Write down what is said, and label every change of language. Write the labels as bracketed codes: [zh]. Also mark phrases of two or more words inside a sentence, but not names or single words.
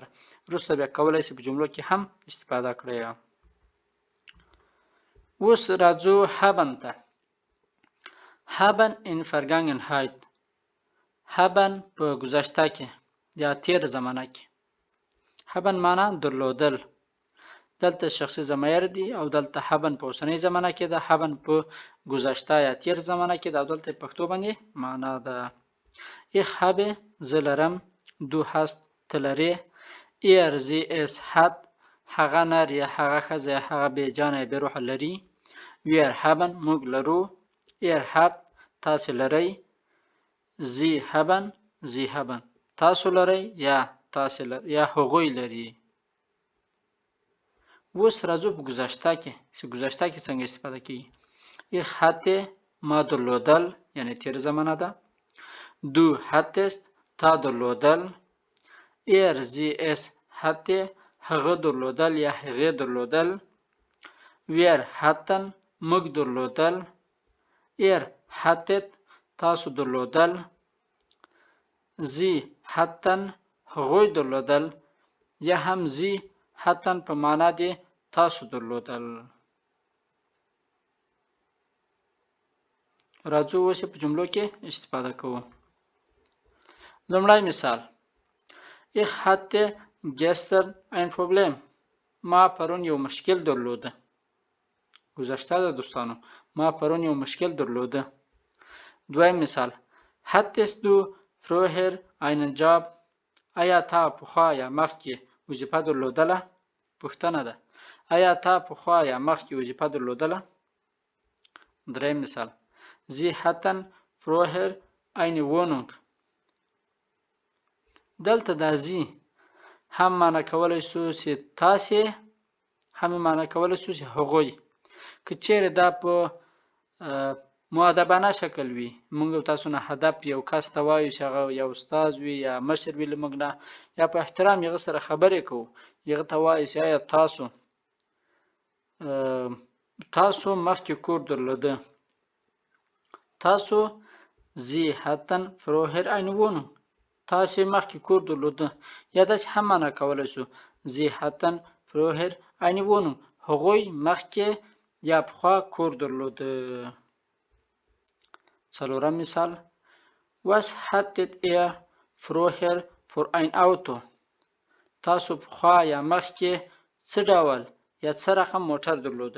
[ps] وروسته بیا کولی شئ په جملو کې هم استفاده کړئ. اوس راځو haben ته. [de] haben in Vergangenheit. [ps] haben په گذشته کې یا تیر زمانه کې. haben معنا درلودل. دلته شخصي ضمایر دي او دلته haben په اوسنۍ زمانه کې ده. haben په گذشته یا تیر زمانه کې ده او دلته پښتو باندې معنا ده. [de] Ich habe [ps] زه لرم. [de] Du hast [ps] ته لرې. [de] Er sie es hat [ps] هغه نر یا هغه ښځه یا هغه بېجانه یا بېروحه لري. [de] Wir haben [ps] موږ لرو. [de] Er habt [ps] تاسې لرئ. [de] Sie haben sie haben [ps] تاسو لرئ یا تاسې یا هغوی لري. اوس راځو په گذشته کې چې گذشته کې څنګه استفاده کیږي. [de] Ich hatte [ps] ما درلودل یعنی تیر زمانه ده. [de] Du hattest [ps] تا درلودل. [de] Er sie es hatte [ps] هغه درلودل یا هغې درلودل. [de] Wir hatten [ps] موږ درلودل. [de] Er hattet [ps] تاسو درلودل. [de] Sie hatten [ps] هغوی درلودل یا هم [de] sie hatten [ps] په معنا دی تاسو درلودل. راځو اوس په جملو کې استفاده کوو. لومړی مثال [de] Ich hatte gestern ein Problem. [ps] ما پرون یو مشکل درلوده. گذشته ده دوستانو. ما پرون یو مشکل درلوده. دویم مثال [de] Hattest du früher einen Job. [ps] آیا تا پخوا یا مخکې وظیفه درلودله؟ پوښتنه ده. آیا تا پخوا یا مخکې وظیفه درلودله؟ دریم مثال [de] Sie hatten früher eine Wohnung. [ps] دلته دا زی هم معنا کولی شو چې تاسې، هم معنا کولی شو چې هغوی. که چیرې دا په مؤدبانه شکل وي، موږ تاسو نه هدف یو کس ته وایو چې هغه یو استاد وي یا مشر وي له موږ نه، یا په احترام هغه سره خبرې کوو، هغه ته وایو چې آیا تاسو مخکې کور درلوده. [de] تاسو Sie hatten früher eine Wohnung. [ps] تاسې مخکې کور درلوده. یا داسې هم معنا کولی شو [de] Sie hatten früher eine Wohnung. [ps] هغوی مخکې یا پخوا کور درلوده. څلورم مثال [de] Was hattet ihr früher für ein Auto. [ps] تاسو پخوا یا مخکې څه ډول یا څه رقم موټر درلوده.